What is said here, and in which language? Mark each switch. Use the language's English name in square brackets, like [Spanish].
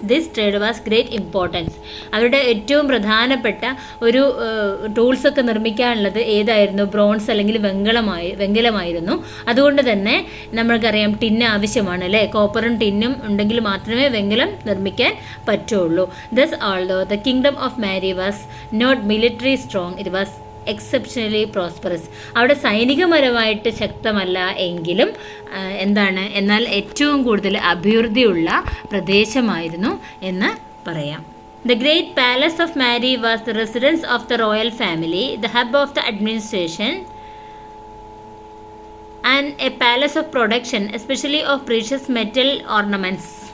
[English] This trade was great importance. [Malayalam] അവരുടെ ഏറ്റവും പ്രധാനപ്പെട്ട ഒരു ടൂൾസ് ഒക്കെ നിർമ്മിക്കാനുള്ളത് ഏതായിരുന്നു? ബ്രോൺസ് അല്ലെങ്കിൽ വെങ്കലമായിരുന്നു. അതുകൊണ്ട് തന്നെ നമ്മൾക്കറിയാം ടിന്ന് ആവശ്യമാണ് അല്ലേ. കോപ്പറും ടിന്നും ഉണ്ടെങ്കിൽ മാത്രമേ വെങ്കലം നിർമ്മിക്കാൻ പറ്റുള്ളൂ. [English] Thus, although the kingdom of Mary was not military strong, it was exceptionally prosperous. [Malayalam] അവിടെ സൈനികപരമായിട്ട് ശക്തമല്ല എങ്കിലും എന്നാൽ ഏറ്റവും കൂടുതൽ അഭിവൃദ്ധിയുള്ള പ്രദേശമായിരുന്നു എന്ന് പറയാം. [English] The great palace of Mary was the residence of the royal family, the hub of the administration, and a palace of production, especially of precious metal ornaments.